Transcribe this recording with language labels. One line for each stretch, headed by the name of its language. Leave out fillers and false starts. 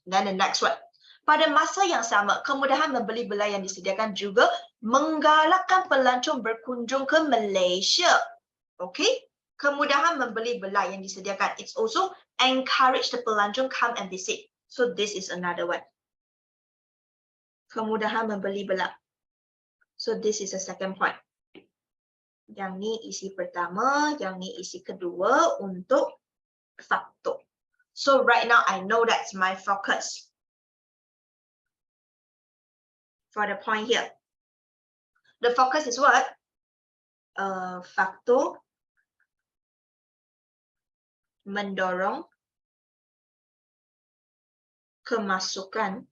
English: Then the next one.
Malay: Pada masa yang sama, kemudahan membeli belah yang disediakan juga menggalakkan pelancong berkunjung ke Malaysia. Okay? Kemudahan membeli belah yang disediakan.
English: It's also encourage the pelancong come and visit. So this is another one.
Malay: Kemudahan membeli belah.
English: So this is a second point.
Malay: Yang ni isi pertama, yang ni isi kedua untuk faktor.
English: So right now I know that's my focus. For the point here. The focus is what?
Malay: Faktor mendorong kemasukan.